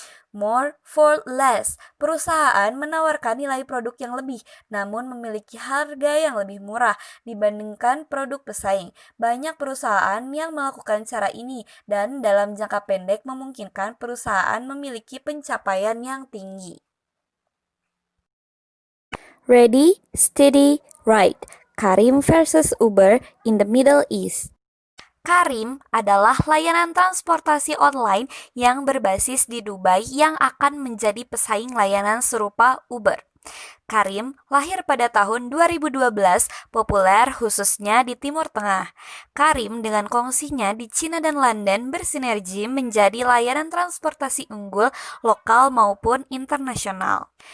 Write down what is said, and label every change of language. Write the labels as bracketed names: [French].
[English] More for less, [Indonesian] perusahaan menawarkan nilai produk yang lebih namun memiliki harga yang lebih murah dibandingkan produk pesaing. Banyak perusahaan yang melakukan cara ini dan dalam jangka pendek memungkinkan perusahaan memiliki pencapaian yang tinggi. [English] Ready, steady, right. Careem versus Uber in the Middle East. [Indonesian] Careem adalah layanan transportasi online yang berbasis di Dubai yang akan menjadi pesaing layanan serupa Uber. Careem lahir pada tahun 2012, populer khususnya di Timur Tengah. Careem dengan kongsinya di Cina dan London bersinergi menjadi layanan transportasi unggul lokal maupun internasional.